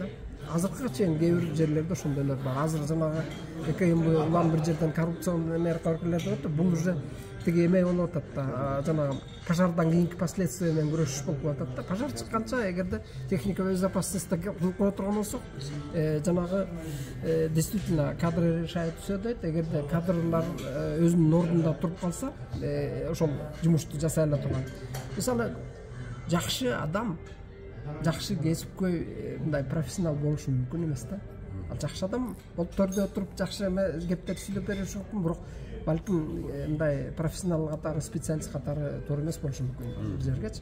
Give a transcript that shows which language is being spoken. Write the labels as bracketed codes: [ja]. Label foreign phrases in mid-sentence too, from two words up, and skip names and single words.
[ky] Азыркыга чейин кээ бир жерлерде ошондойлор бар. Азыр жанагы ЭКМ улам бир жерден коррупцион меркалар деп атат. Бул уже тиги эме болуп атат да. Жанагы пожардан кийинки последствия менен күрөшүш болуп атат да. Пожар чыкканча эгерде [ru] техника безопасности [ky] кылып кое турган болсок, жанагы [ru] действительно кадры решает все [ky] дейт. Эгерде кадрлар өзүнүн ордунда туруп калса, ошол жумушту жасай ала турган. Мисалы, жакшы адам жакшы кесипкөй мындай профессионал болушу мүмкүн эмес да. Ал жакшы адам болуп төрдө отуруп жакшы кептер сүйлөп бериши мүмкүн, бирок балким мындай профессионал катары, специалист катары туура эмес болушу мүмкүн бир жергечи.